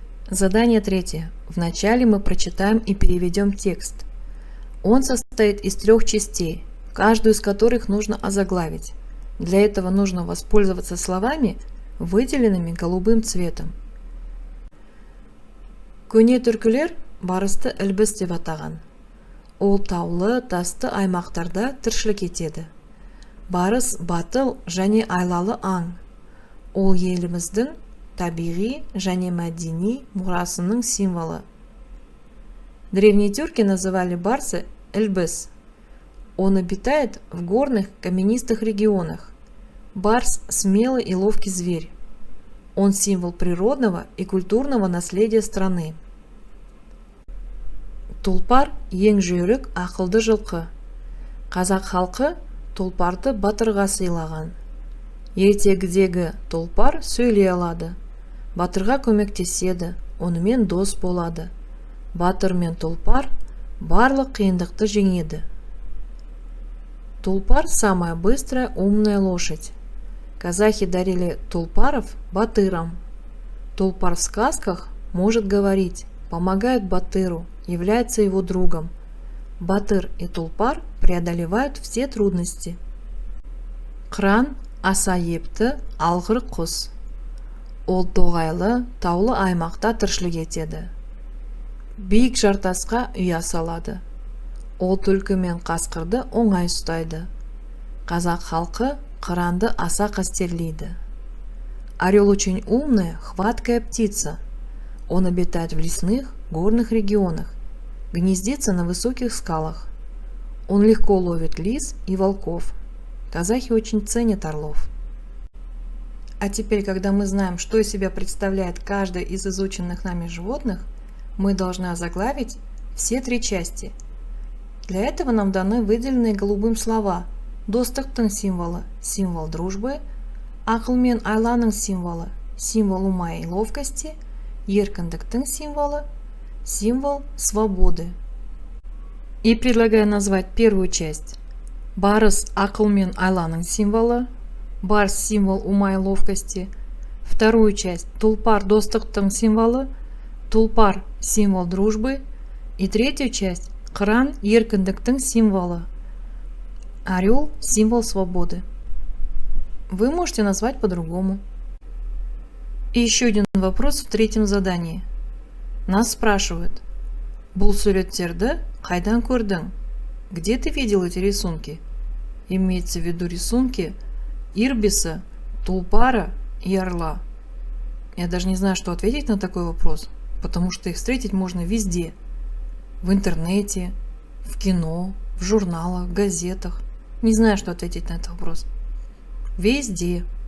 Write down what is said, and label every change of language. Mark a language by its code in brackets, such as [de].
[ru] Задание третье. Вначале мы прочитаем и переведем текст. Он состоит из 3 частей, каждую из которых нужно озаглавить. Для этого нужно воспользоваться словами, выделенными голубым цветом. [kk] Көне түркілер барысты эльбес деп атаған. Ол таулы, тасты аймақтарда тіршілік етеді. Барыс батыл және айлалы аң. Ол еліміздің табиғи және мәдени мұрасының символы. [ru] Древние тюрки называли барса эльбес. Он обитает в горных каменистых регионах. Барс – смелый и ловкий зверь. Он символ природного и культурного наследия страны. [kk] Тұлпар – ең жүйрік, ақылды жылқы. Қазақ халқы тұлпарды батырға сыйлаған. Ертегідегі тұлпар сөйлей алады. Батырға көмектеседі, онымен дос болады. Батыр мен тұлпар барлық қиындықты жеңеді. [ru] Тулпар – самая быстрая, умная лошадь. Казахи дарили тулпаров батырам. Тулпар в сказках может говорить, помогает батыру, является его другом. Батыр и тулпар преодолевают все трудности. [kk] Қыран – аса епті, алғыр құс. Ол тоғайлы, таулы аймақта тіршілік етеді. Биік жартасқа ұя салады. Ол түлкі мен қасқырды оңай ұстайды. Қазақ халқы қыранды аса қастерлейді. [ru] Орел очень умная, хваткая птица. Он обитает в лесных, горных регионах, гнездится на высоких скалах. Он легко ловит лис и волков. Казахи очень ценят орлов. А теперь, когда мы знаем, что из себя представляет каждое из изученных нами животных, мы должны озаглавить все 3 части. Для этого нам даны выделенные голубым слова: достықтың символы – символ дружбы, ақыл мен айланың символы – символ ума и ловкости, еркіндіктің символы – символ свободы. И предлагаю назвать первую часть. [kk] Барыс – ақыл мен айланың символы, барс – символ ума и ловкости. [ru] Вторую часть – тулпар – достықтың символы, тулпар – символ дружбы. И третью часть – қыран – еркіндіктің символы, орел – символ свободы. Вы можете назвать по-другому. И еще один вопрос в 3-м задании. Нас спрашивают: бұл суреттерді қайдан көрдің? Где ты видел эти рисунки? Имеется в виду рисунки ирбиса, тулпара и орла. Я даже не знаю, что ответить на такой вопрос, потому что их встретить можно везде. В интернете, в кино, в журналах, в газетах. Не знаю, что ответить на этот вопрос. Везде.